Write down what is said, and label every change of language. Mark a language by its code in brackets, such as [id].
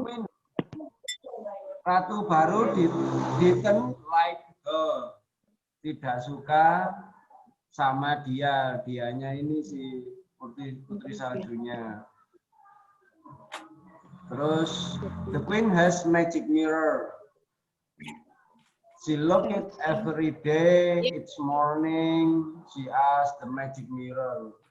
[en] queen. [id] Ratu baru [en] didn't like her. [id] tidak suka sama dia. Dianya ini si putri saljunya. Terus [en] the queen has magic mirror. She look it every day. It's morning. She asks the magic mirror.